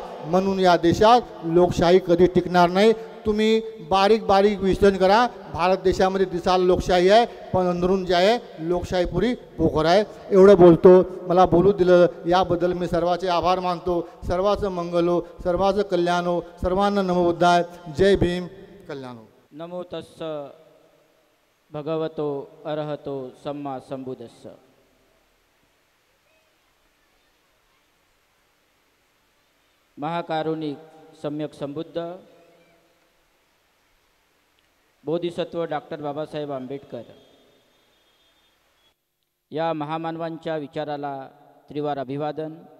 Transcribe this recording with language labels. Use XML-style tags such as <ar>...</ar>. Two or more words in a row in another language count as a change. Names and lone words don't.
<mr>म्हणून या देशात लोकशाही कधी टिकणार नाही. तुम्ही बारीक विश्लेषण करा. भारत देशामध्ये दिसायला लोकशाही आहे, पण अंदरून जे आहे लोकशाही पुरी पोखर आहे. एवढं बोलतो. मला बोलू दिलं याबद्दल मी सर्वांचे आभार मानतो. सर्वांचं मंगल हो, सर्वांचं कल्याण हो. सर्वांना</mr> <pi>नमो बुद्धाय.</pi> <mr>जय भीम. कल्याण हो.</mr> <pi>नमो तस्स भगवतो अरहतो सम्मा संबुद्धस्स.</pi> <mr>महाकारुणिक सम्यक संबुद्ध बोधिसत्व डॉक्टर बाबासाहेब आंबेडकर या महामानवांच्या विचाराला त्रिवार अभिवादन.</mr>